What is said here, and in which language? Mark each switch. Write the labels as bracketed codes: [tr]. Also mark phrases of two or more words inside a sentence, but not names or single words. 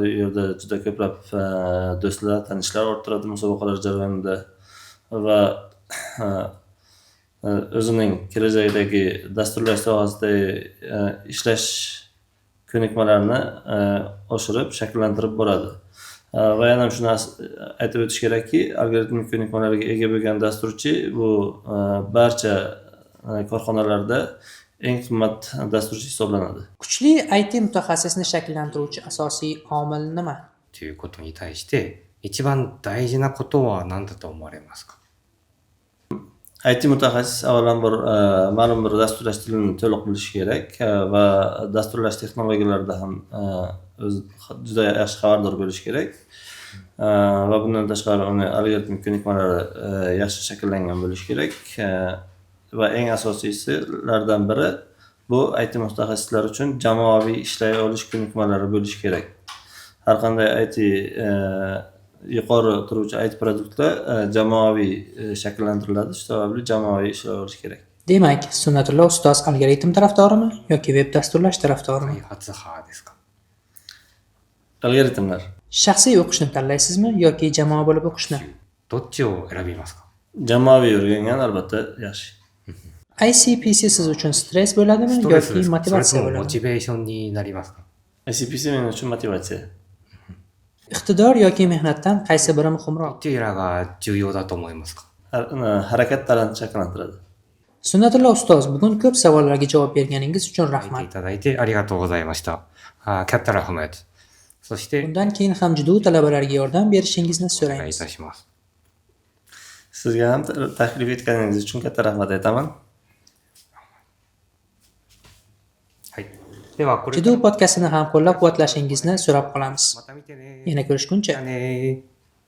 [uz] Bu yerda juda ko'plab do'stlar, tanishlar orttiradi musobaqalar jarayonida va o'zining kelajakdagi dasturlash sohasida ishlash ko'nikmalarini oshirib, shakllantirib boradi. Va yana shuni aytib o'tish kerakki, algoritmik ko'nikmalarga ega bo'lgan dasturchi bu barcha korxonalarda eng qimmat dasturchi hisoblanadi. Kuchli IT mutaxassisni shakllantiruvchi asosiy omil nima? [ja] ということに対して一番大事なことは何だと思われますか？ [uz] IT mutaxassis avvalambor ma'lum bir dasturlash tilini to'liq bilishi kerak va dasturlash texnologiyalarida ham o'zi juda yaxshi xabardor bo'lishi kerak. Va bundan tashqari uni algoritmik ko'nikmalari yaxshi shakllangan bo'lishi kerak. Va eng asosiysilardan biri bu IT mutaxassislar uchun jamoaviy ishlay olish ko'nikmalari bo'lishi kerak. Har qanday IT yuqori turuvchi IT produktlar jamoaviy shakllantiriladi, shu sababli jamoaviy ishlay olish kerak. Demak, Sunnatullo ustoz algoritm tarafdorimi yoki veb dasturlash tarafdorimi? [ja] 開発派ですか？ [uz] Algoritmlar. Shaxsiy o'qishni tanlaysizmi yoki jamoa bo'lib o'qishni? [ja] どっちを選びますか？ [uz] Jamoaviy o'rgangan albatta yaxshi. ICPC siz uchun stress bo'ladimi [ja] ストレス [uz] yoki [ja] ですか？それ [uz] motivatsiya [ja] ともモ [uz] bo'ladimi? [ja] チベーションになりますか？ [uz] ICPC men uchun motivatsiya. Iqtidor yoki mehnatdan qaysi biri [ja] ど [uz] muhimroq? [ja] ちらが重要だと思いますか？ [uz] Harakat talantni shakllantiradi. Sunnatullo ustoz, bugun ko'p savollarga javob berganingiz uchun [ja] 聞いてい [uz] rahmat. [ja] ただいてありがとうございました。 [uz] katta rahmat. そして Bundan keyin ham judo talabalarga yordam berishingizni [ja] お願いい [uz] so'raymiz. [ja] たします。 [uz] Sizga ham taklif etganingiz uchun katta rahmat aytaman. [ja] はい。ではこれ [uz] Judo podkastini ham qo'llab-quvvatlashingizni so'rab qolamiz. [ja] また見てね。 [uz] Yana [ja] じゃ [uz] ko'rishguncha. [ja] あねー。